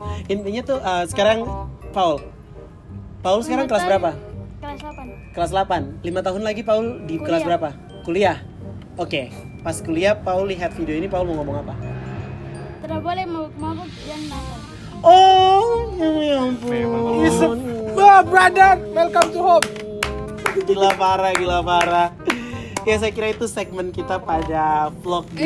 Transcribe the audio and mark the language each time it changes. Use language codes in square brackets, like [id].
[id] Intinya tuh sekarang Paul sekarang kelas berapa? Kelas 8. Kelas 8. 5 tahun lagi Paul di kelas Kuliah. berapa? Kuliah. Oke. Pas kuliah Paul lihat video ini, Paul mau ngomong apa? Tidak boleh mabuk dan nakal. Oh, ya ampun. [en] Wah, brother, welcome to home. [id] Gila parah. Ya saya kira itu segmen kita pada vlog di